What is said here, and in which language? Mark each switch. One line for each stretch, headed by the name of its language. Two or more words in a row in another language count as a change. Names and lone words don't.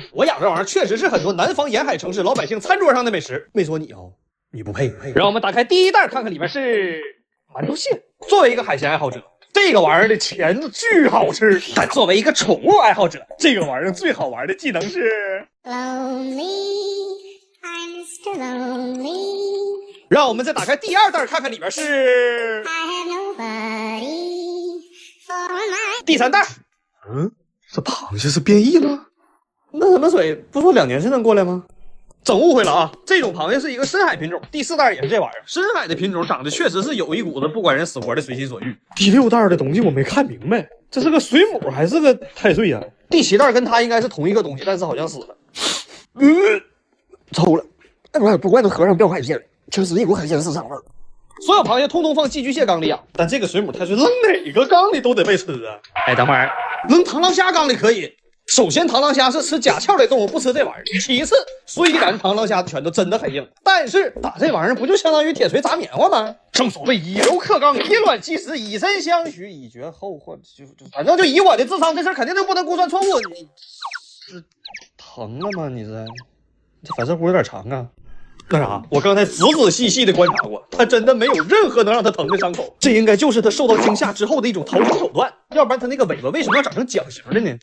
Chinese: 我養這玩意兒確實是很多南方沿海城市老百姓餐桌上的美食。沒說你哦，你不配。讓我們打開第一袋，看看裡面是饅頭蟹。作為一個海鮮愛好者，這個玩意兒的鉗子巨好吃。但作為一個寵物愛好者，這個玩意兒最好玩的技能是
English: Lonely, I'm Mr. Lonely.
Chinese: 讓我們再打開第二袋，看看裡面是
English: I have nobody for my...
Chinese: 第三袋。這螃蟹是變異了？那什麼水不說2年才能過來嗎？整誤會了啊！這種螃蟹是一個深海品種。第4袋也是這玩意兒，深海的品種長得確實是有一股子不管人死活的隨心所欲。第6袋的東西我沒看明白，這是個水母還是個太歲呀？第7袋跟它應該是同一個東西，但是好像死了。抽了。那玩意兒不怪都合上掉海鮮了。確實一股海鮮市場味兒。所有螃蟹通通放寄居蟹缸裡養，但這個水母太歲扔哪個缸裡都得被吃啊！哎，等會兒扔螳螂蝦缸裡可以。首先，螳螂蝦是吃甲殼類動物，不吃這玩意兒。其次，雖然螳螂蝦的拳頭真的很硬，但是打這玩意兒不就相當於鐵錘砸棉花嗎？正所謂以柔克剛，以卵擊石，以身相許，以絕後患。反正就以我的智商，這事兒肯定就不能估算錯誤。你是疼了嗎？你這反射弧有點長啊。那啥，我剛才仔仔細細的觀察過，他真的沒有任何能讓他疼的傷口，這應該就是他受到驚嚇之後的一種逃生手段，要不然他那個尾巴為什麼要長成槳形的呢？